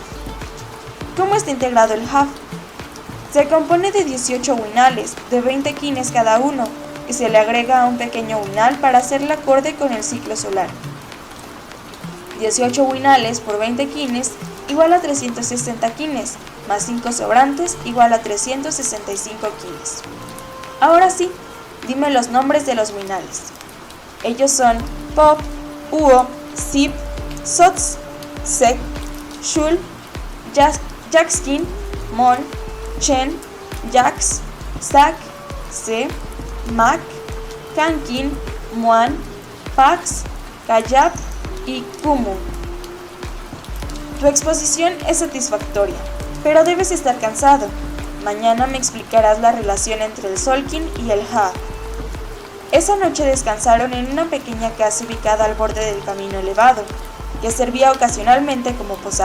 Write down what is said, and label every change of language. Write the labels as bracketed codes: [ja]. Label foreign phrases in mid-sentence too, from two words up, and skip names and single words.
[es] ¿Cómo está integrado el Haf? Se compone de 18 Uinales, de 20 quines cada uno, y se le agrega un pequeño Uinal para hacerla acorde con el ciclo solar. 18 Uinales por 20 quines igual a 360 quines, más 5 sobrantes igual a 365 quines. Ahora sí, dime los nombres de los Uinales. Ellos son Pop, Uo, Sip, Sots, Sek, Shul, Jaxkin, Mon, Chen, Jax, Sak, Se, Mak, Kankin, Muan, Pax, Kayab y Kumu. Tu exposición es satisfactoria, pero debes estar cansado. Mañana me explicarás la relación entre el Solkin y el Ha. Esa noche descansaron en una pequeña casa ubicada al borde del camino elevado, que servía ocasionalmente como posada.